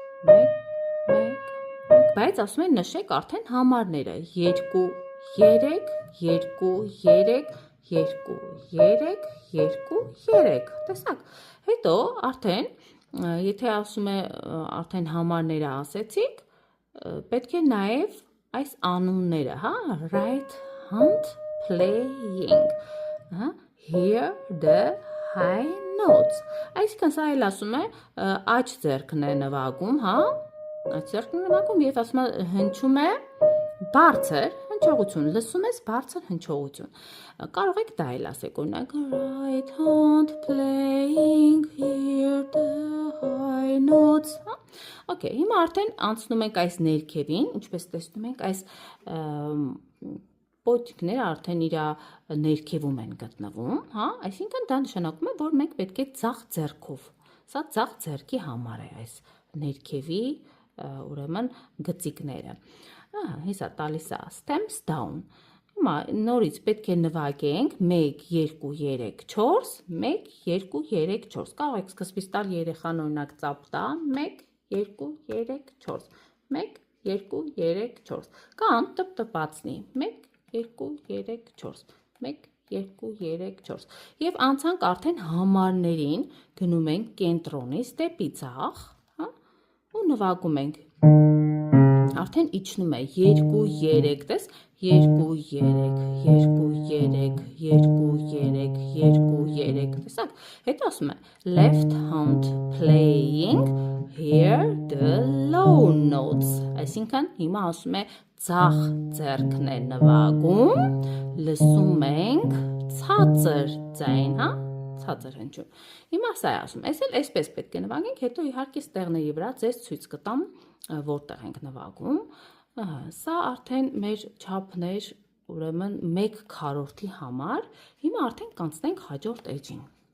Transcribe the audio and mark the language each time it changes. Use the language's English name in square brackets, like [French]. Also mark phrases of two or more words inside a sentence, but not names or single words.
[Armenian] բայց ասում են նշեք արդեն համարները, 2, 3, 2, 3, 2, 3, 2, 3, տեսակ, հետո արդեն, եթե ասում է արդեն համարները ասեցիք, պետք է նաև այս անունները, հա, [English] right hand playing, hear the high notes, [Armenian] այսինքն սա էլ ասում է աջ ձեռքն է նվագում, հա, աջ ձեռքն է նվագում և ասում է հնչում է բարձր հնչողություն, լսում ես բարձր հնչողություն, կարող եք դա էլ ասեք, օրինակ [English] right hand playing, hear the high notes, [Armenian] հա, okay, հիմա արդեն անցնում ենք այս ներքևին, ինչպես տեսնում ենք այս պոճիկները արդեն իր ներքևում են գտնվում, հա, այսինքն դա նշանակում է, որ մենք պետք է ձախ ձեռքով, սա ձախ ձեռքի համար է այս ներքևի, ուրեմն գծիկները, հեսա տալիս է [English] stems down, [Armenian] Հիմա նորից պետք է նվագենք 1, 2, 3, 4, 1, 2, 3, 4, կարող եք սկզբից տալ երեխան օրինակ ծափ տա, 1, 2, 3, 4, 1, 2, 3, 4, կամ տպտպացնի, 1, 2, 3, 4, 1, 2, 3, 4, և անցանք արդեն համարներին, գնում ենք կենտրոնից դեպի ձախ, ու նվագում ենք, արդեն իջնում է 2, 3, տես, 2, 3, 2, 3, 2, 3, 2, 3, տեսակ, հետո ասում է [English] left hand playing, hear the low notes, [Armenian] այսինքն հիմա ասում է ձախ ձեռքն է նվագում, լսում ենք ցածր ձայն, ցածր հնչյուն, հիմա սա է ասում, այս էլ այսպես պետք է նվագենք, հետո իհարկե ստեղների վրա ձեզ ցույց կտամ, որտեղ ենք նվագում, սա արդեն մեր չափներ, ուրեմն 1/4-ի համար, հիմա արդեն կանցնենք հաջորդ էջին,